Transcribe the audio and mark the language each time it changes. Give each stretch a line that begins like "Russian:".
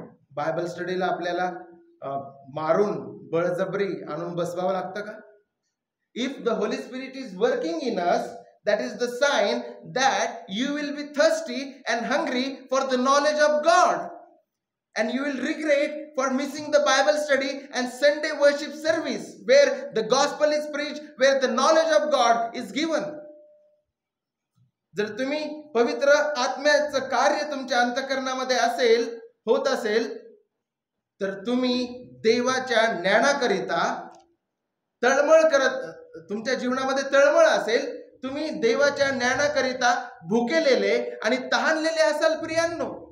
Marathi: Bible स्टडीला आपल्याला मारून बळजबरी आणून बसवावं लागतं का?
English: If the Holy Spirit is working in us, that is the sign that you will be thirsty and hungry for the knowledge of God, and you will regret for missing the Bible study and Sunday worship service where the gospel is preached, where the knowledge of God is given.
Marathi: जर तुम्ही पवित्र आत्म्याचं कार्य तुमच्या अंतःकरणामध्ये होत असेल तर तुम्ही देवाच्या ज्ञानाकरिता तुमच्या जीवनामध्ये तळमळ असेल, तुम्ही देवाच्या ज्ञानाकरिता भुकेलेले आणि तहानलेले असाल प्रियांनो.